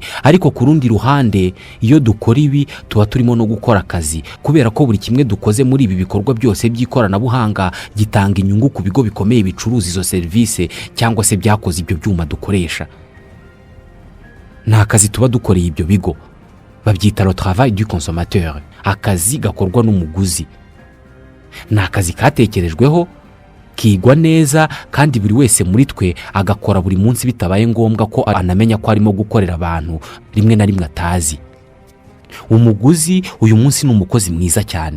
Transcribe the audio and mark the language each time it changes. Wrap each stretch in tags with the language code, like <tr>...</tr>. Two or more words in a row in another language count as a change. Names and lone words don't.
<rw>Ariko ku rundi ruhande, iyo dukora ibi tuba turimo no gukora akazi, kubera ko buri kimwe dukoze muri ibi bikorwa byose by'ikoranabuhanga gitanga inyungu ku bigo bikomeye bicuruza izo service cyangwa se byakoze ibyo byuma dukoresha. Nta kazi tuba dukoreye ibyo bigo.</rw> <fr>Babyita le travail du consommateur,</fr> <rw>akazi gakorwa n'umuguzi. Ni akazi katekerejweho, kigwa neza, kandi buri wese muri twe agakora buri munsi bitabaye ngombwa ko anamenya ko arimo gukorera abantu rimwe na rimwe atazi. Umuguzi uyu munsi ni umukozi mwiza cyane.</rw>